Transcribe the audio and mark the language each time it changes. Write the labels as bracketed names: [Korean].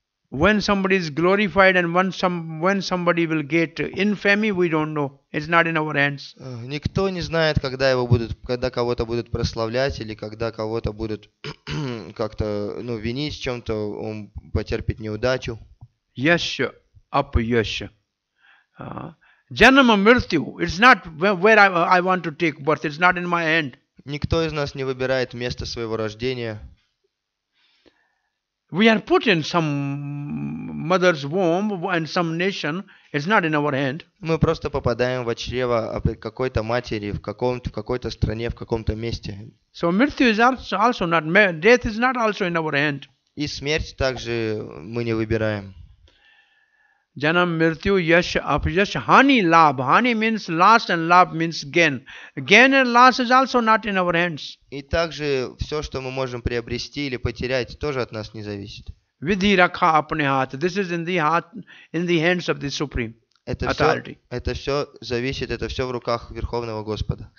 [English] when somebody is glorified and when somebody will get infamy, we don't know. It's not in our hands. [Russian] Никто не знает, когда кого-то будут прославлять или когда кого-то будут как-то винить в чем-то, он потерпит неудачу. [Hindi] Yasha apyasha. Janama mrityu. [English] It's not where I want to take birth. It's not in my hand. [Russian] Никто из нас не выбирает место своего рождения. [English] We are put in some mother's womb and some nation. It's not in our hand. [Russian] Мы просто попадаем в чрево какой-то матери в какой-то стране, в каком-то месте. [English] So mrityu is also not. Death is not also in our hand. [Russian] И смерть также мы не выбираем. [Hindi] Janam mrityu yash apyash hani labh. [English] Hani means loss and labh means gain. Gain and loss is also not in our hands. [Russian] И также все, что мы можем приобрести или потерять, тоже от нас не зависит. [Hindi] Vidhi rakha apne haath. [English] This is in the hands of the Supreme Authority. [Russian] Это все зависит, это все в руках Верховного Господа.